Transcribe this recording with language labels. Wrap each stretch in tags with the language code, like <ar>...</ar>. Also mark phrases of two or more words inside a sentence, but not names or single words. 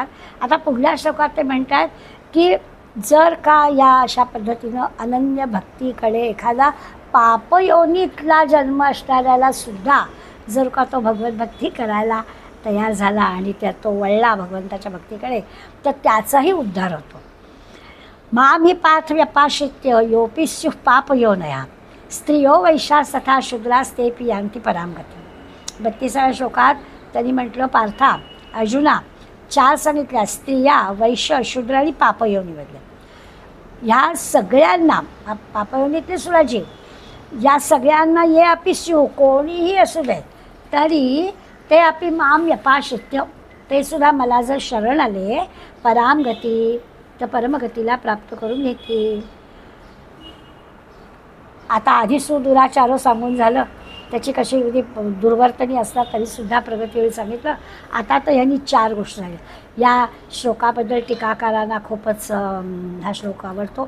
<mr>आता पुढल्या श्लोकात ते म्हणतात की जर का या अशा पद्धतीनं अनन्य भक्तीकडे एखादा पापयोनीतला जन्म असणाऱ्याला सुद्धा जर का तो भगवत भक्ती करायला तयार झाला आणि तो वळला भगवंताच्या भक्तीकडे, तर त्याचाही उद्धार होतो.</mr> <sa>माम ही पार्थ व्यपाशित्य योपी स्युः पापयोनया स्त्रियो वैशास तथा शूद्रास्तेपि यांती परामगती.</sa> <mr>32व्या श्लोकात त्यांनी म्हटलं, पार्था अर्जुना 4 सांगितल्या, स्त्रिया, वैश्य, शूद्र आणि पापयोनीमधल्या ह्या सगळ्यांना, पापयोनीतले सुद्धा जीव, या सगळ्यांना</mr> <sa>ये अपि स्युः,</sa> <mr>कोणीही असू दे तरी</mr> <sa>ते अपि माम व्यपाशित्य,</sa> <mr>ते सुद्धा मला जर शरण आले, परामगती, तर परमगतीला प्राप्त करून घेतील. आता आधी सुदुराचारो सांगून झालं, त्याची कशी दुर्वर्तनी असतात तरीसुद्धा प्रगतीवेळी सांगितलं. आता तर ह्यांनी 4 गोष्टी झाल्या. या श्लोकाबद्दल टीकाकारांना खूपच हा श्लोक आवडतो.</mr>